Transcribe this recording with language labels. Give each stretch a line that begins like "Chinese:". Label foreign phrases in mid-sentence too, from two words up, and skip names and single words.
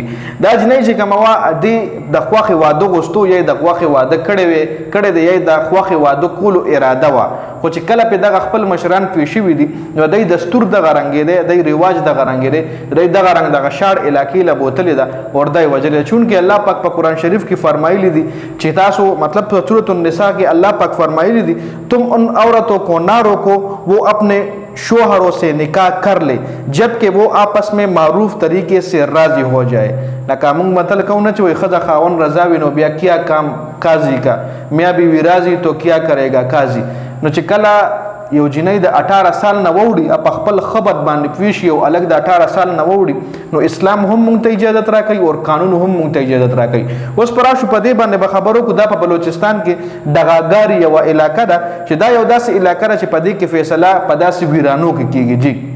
Pashto: دا جنۍ چې کومه وا د خوښې واده غوښتو یا د خوښې واده کړی دی یا د خوښې واده کولو اراده وه، خو چې کله پې دغه خپل مشران پوه شوي دي نو دی دستور دغه رنګېدی، دی رواج دغه رنګېدی، دی دغه رنګ دغه شاړ علاقې له بوتلې ده ورده یې وجلې. چونکې الله پاک په قرآن شریف کې فرمایلی دي چې تاسو مطلب په سورۃ النساء کې الله پاک فرمایلی دي
Urdu: تم ان عورتوں کو نہ روکو وہ اپنے شوہروں سے نکاح کر لے جبکہ وہ آپس میں معروف طریقے سے راضی ہو جائے.
Pashto: لکه موږ متل کوو نه چې وایي ښځه خاوند رضا وي نو بیا
Urdu: کیا کام قاضي کا، میاں بیوی راضي تو کیا کرے گا قاضي.
Pashto: نو چې کله یو جنۍ د 18 سال نه ووړي په خپل خبط باندې پوه شي او الګ د 18 سال نه ووړي نو اسلام هم موږ ته اجازت راکوي او قانون هم موږ ته اجازت راکوي. اوس پر راشو په دې باندې به خبرو کو دا په بلوچستان کې دغاګار یو علاقه ده چې دا یو داسې علاقه ده چې په دې کې فیصله په داسې ویرانو کې کیږي جی.